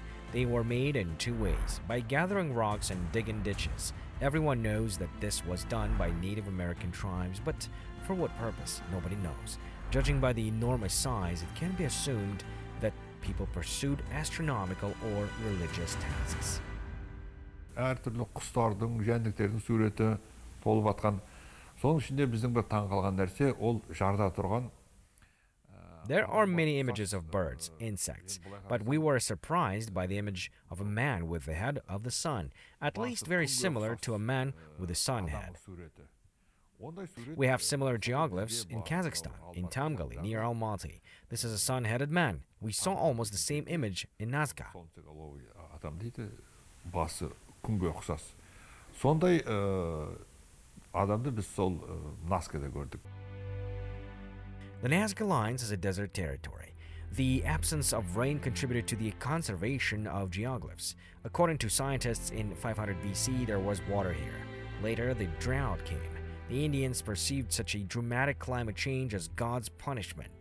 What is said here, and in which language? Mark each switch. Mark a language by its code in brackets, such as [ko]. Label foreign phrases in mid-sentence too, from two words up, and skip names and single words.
[en] They were made in two ways, by gathering rocks and digging ditches. Everyone knows that this was done by Native American tribes, but for what purpose, nobody knows. Judging by the enormous size, it can be assumed that people pursued astronomical or religious tasks. [kk] Әртүрлі құстардың, жәндіктердің суреті толып атқан. Соның ішінде біздің бір таң қалған нәрсе, ол жарда тұрған. [en] There are many images of birds, insects, but we were surprised by the image of a man with the head of the sun, at least very similar to a man with a sun head. We have similar geoglyphs in Kazakhstan, in Tamgali, near Almaty. This is a sun-headed man. We saw almost the same image in Nazca. [kk] Басы күнге ұқсас. Сондай адамды біз сол Назкада көрдік. [en] The Nazca Lines is a desert territory. The absence of rain contributed to the conservation of geoglyphs. According to scientists, in 500 BC there was water here. Later, the drought came. The Indians perceived such a dramatic climate change as God's punishment.